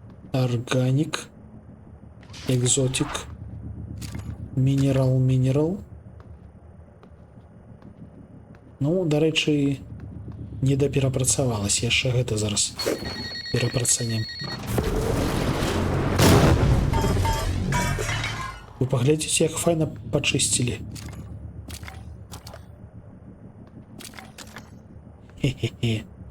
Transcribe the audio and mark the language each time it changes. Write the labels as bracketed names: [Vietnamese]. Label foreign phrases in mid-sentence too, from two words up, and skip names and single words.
[Russian] Органик. Экзотик. [Belarusian] Мінерал. Ну, [Ukrainian] до речі, [Belarusian] не доперапрацавалась. Яшчэ гэта зараз перапрацанем. Вы паглядзіце, як файна пачысцілі. Хе-хе-хе.